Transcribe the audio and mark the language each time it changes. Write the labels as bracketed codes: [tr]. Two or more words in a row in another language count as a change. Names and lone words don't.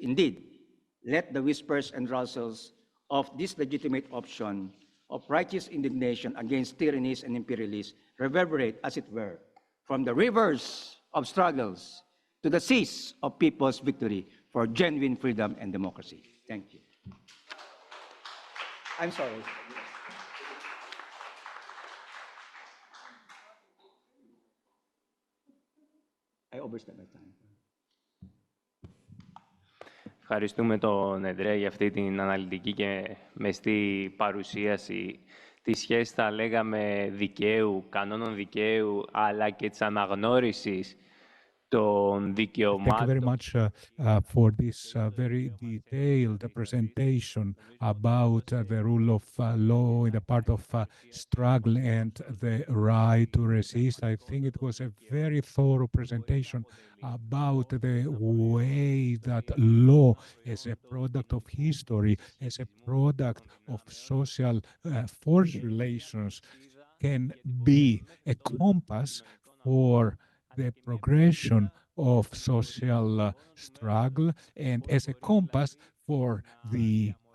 [en] Indeed, let the whispers and rustles of this legitimate option of righteous indignation against tyrannies and imperialists reverberate, as it were, from the rivers of struggles to the seas of people's victory for genuine freedom and democracy. Thank you. I'm sorry. I overstepped my time. [el] Ευχαριστούμε τον Εδρέ για αυτή την αναλυτική και μεστή παρουσίαση τη σχέση, θα λέγαμε, δικαίου, κανόνων δικαίου, αλλά και της αναγνώρισης των [en] Thank you very [el] δικαιωμάτων. [en] much for this very detailed presentation about the rule of law in the part of struggle and the right to resist. I think it was a very thorough presentation about the way that law as a product of history, as a product of social force relations, can be a compass for the progression of social struggle and as a compass for the